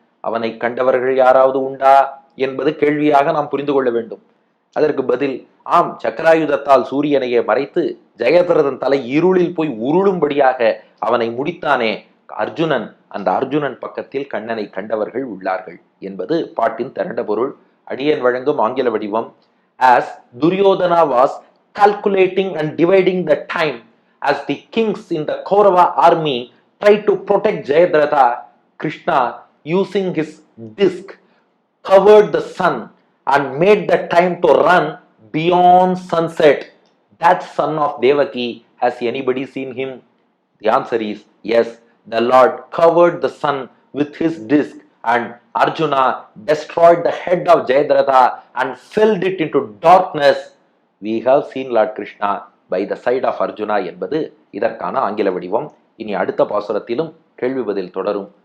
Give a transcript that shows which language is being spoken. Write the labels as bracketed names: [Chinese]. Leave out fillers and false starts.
[Tamil] அவனை கண்டவர்கள் யாராவது உண்டா என்பது கேள்வியாக நாம் புரிந்து கொள்ள வேண்டும். அதற்கு பதில், ஆம், சக்கராயுதத்தால் சூரியனையே மறைத்து ஜெயத்ரதன் தலை இருளில் போய் உருளும்படியாக அவனை முடித்தானே அர்ஜுனன். அந்த அர்ஜுனன் பக்கத்தில் கண்ணனை கண்டவர்கள் உள்ளார்கள் என்பது பாட்டின் திரண்ட பொருள். அடியன் வழங்கும் ஆங்கில வடிவம். [English] As Duryodhana was calculating and dividing the time as the kings in the Kaurava army tried to protect Jayadratha, Krishna using his disc covered the sun and made the time to run beyond sunset. That son of Devaki, has anybody seen him? The answer is yes. The Lord covered the sun with his disc and Arjuna destroyed the head of Jayadratha and filled it into darkness. We have seen Lord Krishna by the side of Arjuna [Tamil] என்பது இதற்கான ஆங்கில வடிவம். இனி அடுத்த பாசுரத்திலும் கேள்வி பதில் தொடரும்.